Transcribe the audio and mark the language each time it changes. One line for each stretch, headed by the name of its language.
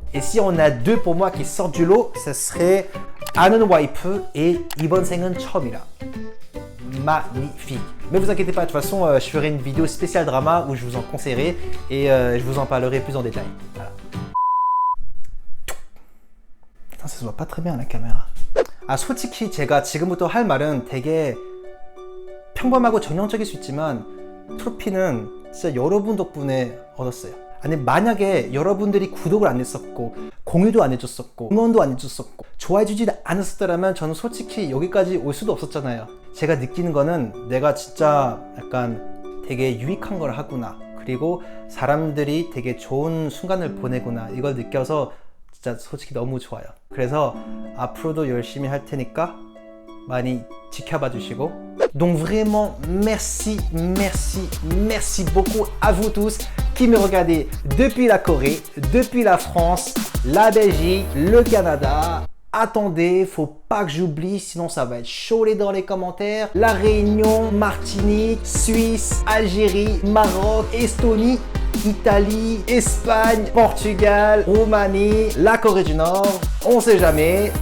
French: Et si on a 2 pour moi qui sortent du lot, ça serait 아는 와이프 et 이번 생은 처음이라. Magnifique. Mais vous inquiétez pas, de toute façon, je ferai une vidéo spéciale drama où je vous en conseillerai et je vous en parlerai plus en détail. Voilà. Putain, ça se voit pas très bien à la caméra.
Korean: 솔직히 제가 지금부터 할 말은 되게 평범하고 전형적일 수 있지만 트로피는 진짜 여러분 덕분에 얻었어요. 아니 만약에 여러분들이 구독을 안 했었고 공유도 안 해줬었고 응원도 안 해줬었고 좋아해주지 않았었더라면 저는 솔직히 여기까지 올 수도 없었잖아요. 제가 느끼는 거는 내가 진짜 약간 되게 유익한 걸 하구나, 그리고 사람들이 되게 좋은 순간을 보내구나, 이걸 느껴서 진짜 솔직히 너무 좋아요. 그래서 앞으로도 열심히 할 테니까 많이 지켜봐 주시고.
French: Donc vraiment merci, merci, merci beaucoup à vous tous qui me regardez depuis la Corée, depuis la France, la Belgique, le Canada. Attendez, faut pas que j'oublie, sinon ça va être chaud dans les commentaires. La Réunion, Martinique, Suisse, Algérie, Maroc, Estonie, Italie, Espagne, Portugal, Roumanie, la Corée du Nord, on sait jamais.